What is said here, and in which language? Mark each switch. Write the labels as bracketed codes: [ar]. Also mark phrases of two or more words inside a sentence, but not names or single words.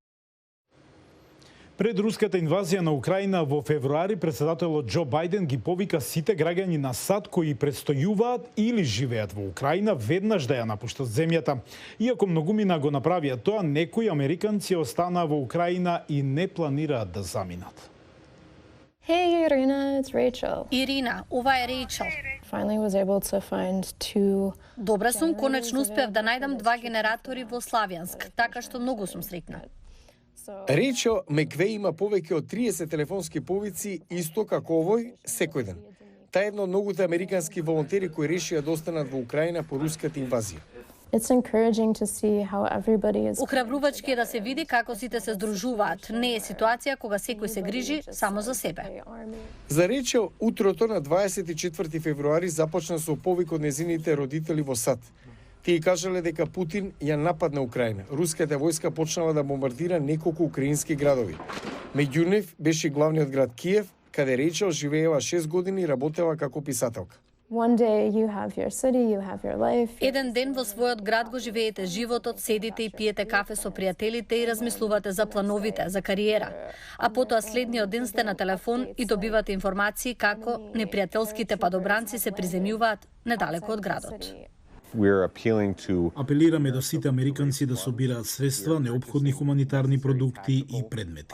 [mk] Пред руската инвазија на Украина во февруари, председателот Џо Бајден ги повика сите граѓани на САД кои предстојуваат или живеат во Украина веднаш да ја напуштат земјата. Иако многумина го направија тоа, некои американци останаа во Украина и не планираат да заминат. [en] Hey Irina, it's Rachel. [mk] Ирина, ова е Рейчел. [en] Finally was able to find two. [mk] Добра сум, конечно успев да најдам 2 генератори во Славјанск, така што многу сум среќна. Рейчел Меквеј има повеќе од 30 телефонски повици, исто како овој, секој ден. Таа е една од многуте американски волонтери кои решија да останат во Украина по руската инвазија. [en] It's encouraging to see how everybody is. [mk] Охрабрувачки е да се види како сите се здружуваат. Не е ситуација кога секој се грижи само за себе. За Речел, утрото на 24 февруари започна со повик од незините родители во САД. Тие кажале дека Путин ја нападна Украина. Руската војска почнала да бомбардира неколку украински градови. Меѓу нив беше главниот град Киев, каде Речел живеела 6 години и работела како писателка. [en] One day you have your city, you have your life. [mk] Еден ден во својот град го живеете животот, седите и пиете кафе со пријателите и размислувате за плановите, за кариера. А потоа следниот ден сте на телефон и добивате информации како непријателските падобранци се приземјуваат недалеку од градот. Апелираме до сите американци да собираат средства, неопходни хуманитарни продукти и предмети.